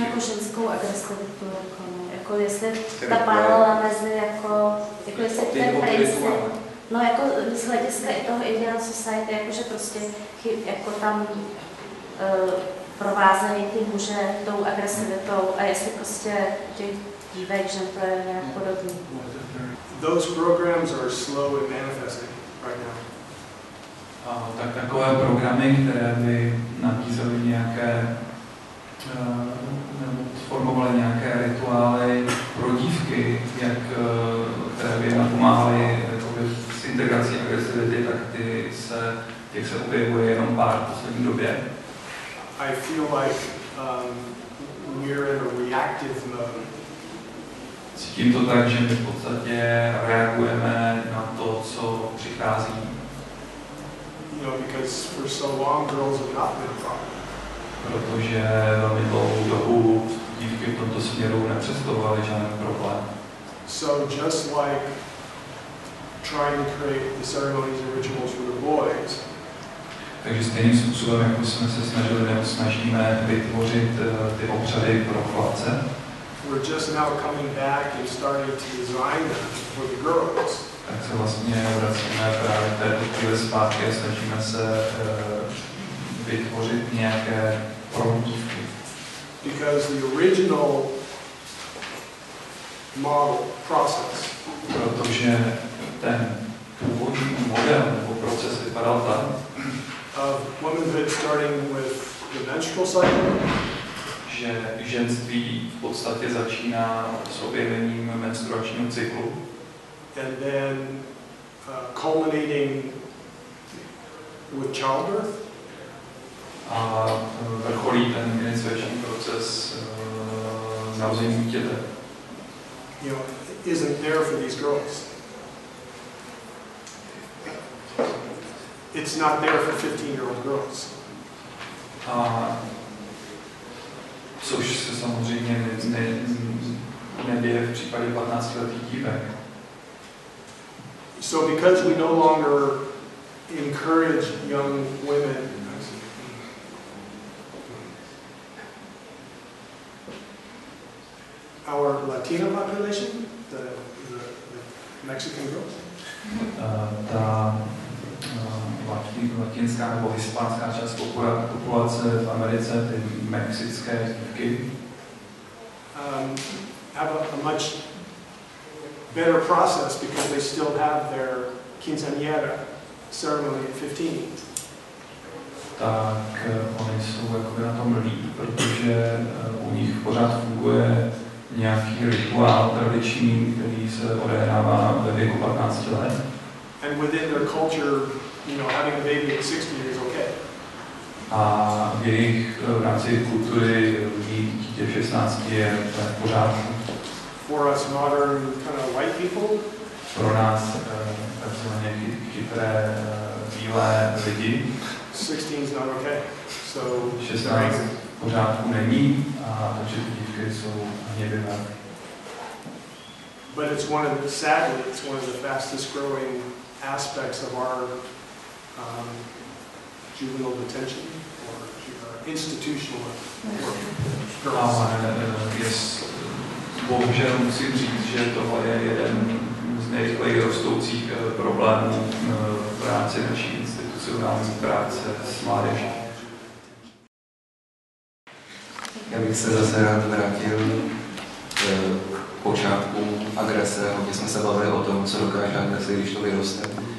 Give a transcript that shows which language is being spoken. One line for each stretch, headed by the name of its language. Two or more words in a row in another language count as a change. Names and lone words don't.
Czech: No jako ženskou agresivitu, jako jestli ta paralela mezi jako jestli ten princip, no jako z hlediska i toho
English: ideal society,
Czech: jakože prostě jako tam provázejí ty muže tou agresivitou a jestli prostě těch dívek, žen to je nějak podobný.
English: Those programs are slow in manifesting right now.
Czech: Tak takové programy, které by nabízely nějaké, nebo formovaly nějaké rituály pro dívky, které by napomáhaly s integrací agresivity, tak těch se objevuje jenom pár v poslední době.
English: I feel like we're in a reactive mode.
Czech: Cítím to tak, že my v podstatě reagujeme na to, co přichází.
English: You know, because for so long girls have not been a problem.
Czech: Protože velmi dlouhou dobu dívky v tomto směru nepředstavovaly žádný problém.
English: So just like trying to create the ceremonies and rituals for the boys.
Czech: Takže stejným způsobem, jako jsme se snažíme vytvořit ty obřady pro chlapce.
English: We're just now coming back and starting to design them for the girls.
Czech: Tak se vlastně vracíme právě v této chvíli zpátky a snažíme se vytvořit nějaké pro dívky.
English: Because the original model process,
Czech: protože ten původní model nebo proces vypadal tak,
English: of womanhood starting with the menstrual cycle,
Czech: že ženství v podstatě začíná s objevením menstruačního cyklu.
English: And then culminating with childbirth.
Czech: A vrcholí ten iniciační proces narození dítěte.
English: You know, isn't there for these girls. It's not there for 15-year-old girls.
Czech: A což se samozřejmě neděje v případě 15letých dívek.
English: So because we no longer encourage young women our Latino population, the Mexican girls?
Czech: Latinská nebo hispánská část populace v Americe, ty mexické dívky,
English: have a much better process because they still have their quinceañera ceremony at 15.
Czech: Tak oni jsou jakoby na tom líp, protože u nich pořád funguje nějaký rituál tradiční, který se odehrává ve věku 15 let.
English: And within their culture, you know, having a baby at 60 is okay.
Czech: A v jejich v rámci kultury dítě v 16 je v pořádku.
English: For us modern kind of white people,
Czech: pro nás takzvaně chytré bílé lidi
English: 16 is not okay. So
Czech: 16 v pořádku není, a takže ty dívky jsou hněvivé.
English: but sadly, it's one of the fastest growing aspects of our juvenile detention or institutional girls.
Czech: Bohužel musím říct, že tohle je jeden z nejrychleji rostoucích problémů v rámci naší institucionální práce s mládeží. Já bych se zase rád vrátil k počátku agrese, hodně jsme se bavili o tom, co dokáže agrese, když to vyroste.